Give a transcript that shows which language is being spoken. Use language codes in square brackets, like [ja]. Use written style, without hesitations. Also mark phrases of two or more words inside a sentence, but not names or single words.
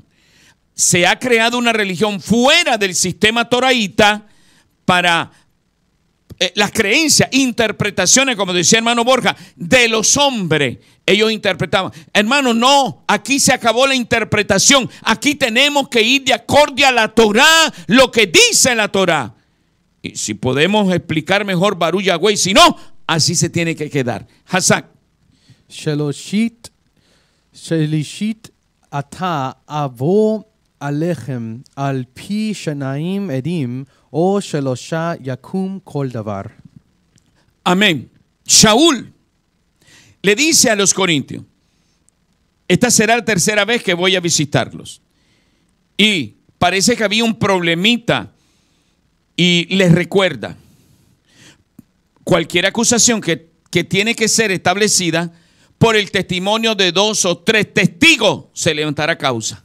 [es] Se ha creado una religión fuera del sistema toraíta para las creencias, interpretaciones, como decía hermano Borja, de los hombres. Ellos interpretaban. Hermano, no, aquí se acabó la interpretación. Aquí tenemos que ir de acorde a la Torá, lo que dice la Torá. Y si podemos explicar mejor [he] ברוך יהוה, [es] si no, así se tiene que quedar. Hazak. [he] שלישית אתה אבוא אליכם על פי שניים עדים או שלושה יקום כל דבר. [es] Amén. Shaul le dice a los corintios: esta será la tercera vez que voy a visitarlos. Y parece que había un problemita y les recuerda: cualquier acusación que tiene que ser establecida por el testimonio de 2 o 3 testigos se levantará causa.